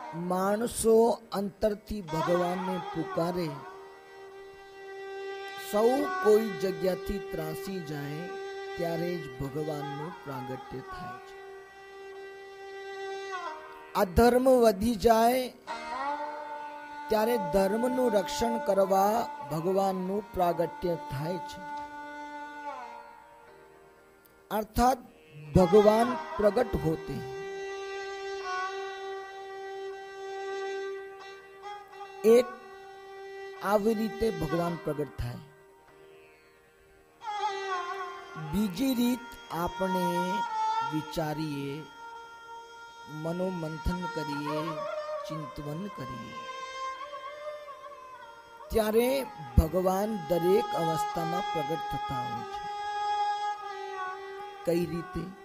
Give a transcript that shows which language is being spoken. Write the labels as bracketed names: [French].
[Gujarati] માણસો અંતરથી ભગવાનને પુકારે, સૌ કોઈ જગ્યાથી ત્રાસી જાય ત્યારે જ ભગવાનનું પ્રાગટ્ય થાય છે. અધર્મ વધી જાય ત્યારે ધર્મનું રક્ષણ કરવા ભગવાનનું પ્રાગટ્ય થાય છે. [Hindi] अर्थात भगवान प्रकट होते हैं. [Gujarati] एक આવી રીતે ભગવાન પ્રગટ થાય. બીજી રીત આપણે વિચારીએ, મનોમંથન કરીએ, ચિંતન કરીએ ત્યારે ભગવાન દરેક અવસ્થામાં પ્રગટ થતા હોય છે. કઈ રીતે?